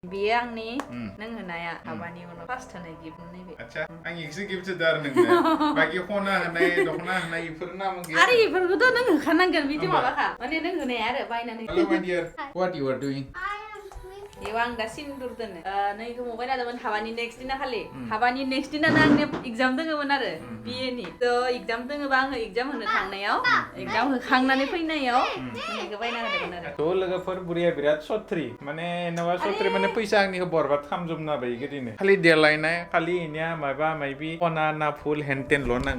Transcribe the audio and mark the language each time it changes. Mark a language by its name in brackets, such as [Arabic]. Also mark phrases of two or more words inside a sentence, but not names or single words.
[Bodo] Biye आंनि नों होनाया हाबानि उनाव फार्स्ट होनाय गिफ्ट नैबे अच्छा आं इखसो गिफ्ट होदो आरो नोंनो बाखि खना होनाय दखना होनाय इफोर नाम गैया आरो इफोरखौथ' नों होखानांगोन बिदि माबाखा माने नों होनाया आरो बायनानै [English] Hello my dear what you are doing [Bodo] बेयाव आं दा सिन्दुर दोनो नैखौ मबाइल लादोंमोन हाबानि नेक्स्ट दिना खालि हाबानि नेक्स्ट दिनानो आंनि एग्जाम दोङोमोन आरो बिएनि थ' एग्जाम दोङोबा आङो एग्जाम होनो थांनायाव एग्जाम होखांनानै फैनायाव नैखौ बायना होदोंमोन आरो थ' लोगोफोर बुरिया बिराद सथ्रि माने नवा सथ्रि माने फैसा आंनिखौ बरबाद खालामजोबना होबाय इदिनो खालि देलायनाय खालि इनिया माबा माबि खना ना फुल हेनटेनल' नांगौ